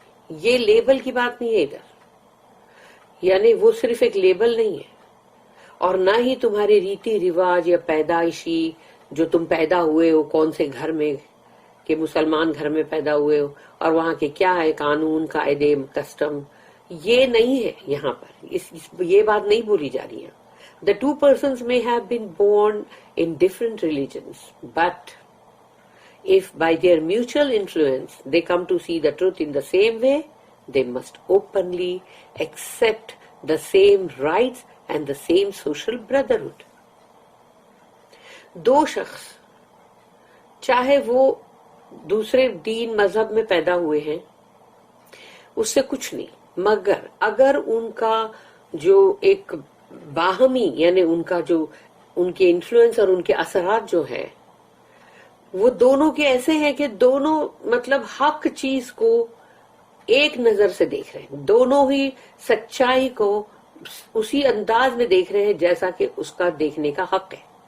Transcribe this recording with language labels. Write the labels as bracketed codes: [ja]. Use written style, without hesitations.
[ur] یہ لیبل کی بات نہیں ہے ادھر، یعنی وہ صرف ایک لیبل نہیں ہے، اور نہ ہی تمہارے ریتی رواج یا پیدائشی جو تم پیدا ہوئے ہو کون سے گھر میں، کہ مسلمان گھر میں پیدا ہوئے ہو اور وہاں کے کیا ہے قانون قاعدے کسٹم، یہ نہیں ہے یہاں پر. یہ بات نہیں بولی جا رہی ہے. [en] The two persons may have been born in different religions, but if by their mutual influence they come to see the truth in the same way, they must openly accept the same rights and the same social brotherhood. [ur] دو شخص چاہے وہ دوسرے دین مذہب میں پیدا ہوئے ہیں، اس سے کچھ نہیں، مگر اگر ان کا جو ایک باہمی یعنی ان کا جو ان کے انفلوئنس اور ان کے اثرات جو ہے وہ دونوں کے ایسے ہیں کہ دونوں مطلب حق چیز کو ایک نظر سے دیکھ رہے ہیں، دونوں ہی سچائی کو اسی انداز میں دیکھ رہے ہیں جیسا کہ اس کا دیکھنے کا حق ہے،